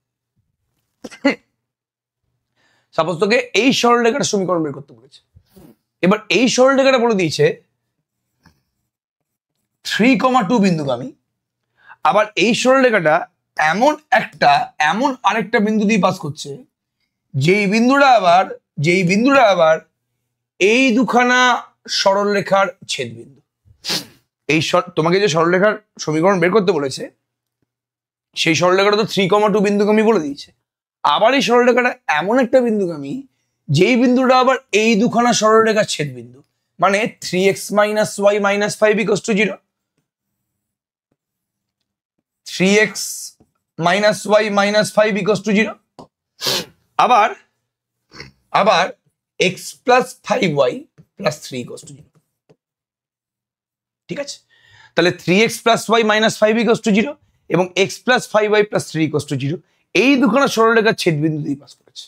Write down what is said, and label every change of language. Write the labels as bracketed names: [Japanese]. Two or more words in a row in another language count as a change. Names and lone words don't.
[Bangla] এবার এই সরলরেখাটা বলে দিয়েছে 3,2 বিন্দুগামী, আবার এই সরলরেখাটা এমন আরেকটা বিন্দু দিয়ে পাস করছে, যেই বিন্দুটা আবার এই দুখানা সরলরেখার ছেদবিন্দু। তোমাকে যে সরলরেখার সমীকরণ বের করতে বলেছে, সেই সরলরেখাটা তো 3,2 বিন্দুগামী বলে দিয়েছে। আবার এই সরলরেখাটা এমন একটা বিন্দুগামী, যেই বিন্দুটা আবার এই দুখানা সরলরেখার ছেদবিন্দু, মানে 3x - y - 5 = 0, 3x - y - 5 = 0, আবার x + 5y + 3 = 0। ঠিক আছে, তাহলে 3x + y - 5 = 0 এবং x + 5y + 3 = 0 এই দুখানা সরলরেখার ছেদবিন্দু দিয়ে পাস করেছে।